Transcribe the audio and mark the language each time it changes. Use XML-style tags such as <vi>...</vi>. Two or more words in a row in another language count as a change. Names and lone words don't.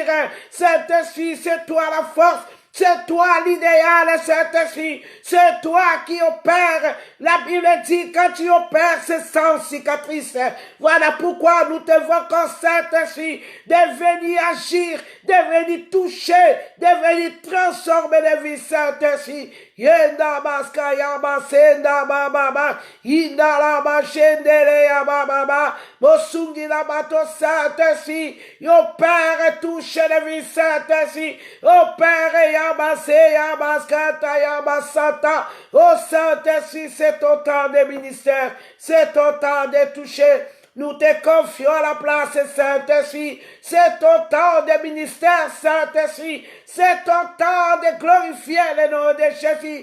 <fr>Saint-Esprit, c'est toi la force. C'est toi l'idéal, Saint-Esprit. C'est toi qui opères. La Bible dit, quand tu opères, c'est sans cicatrice. Voilà pourquoi nous t'invoquons, Saint-Esprit, de venir agir, de venir toucher, de venir transformer les vies, Saint-Esprit. Yenda baska yaba senda baba inda la ba shendele yaba baba mosungi la bato Saint-Esprit. Yo Père touche les vies, Saint-Esprit. Oh Père yaba se yaba skata yaba santa. Oh Saint-Esprit, c'est ton temps de ministère, c'est ton temps de toucher. Nous te confions à la place, Saint-Esprit. C'est ton temps de ministère, Saint-Esprit. C'est ton temps de glorifier le nom de Jésus.</fr>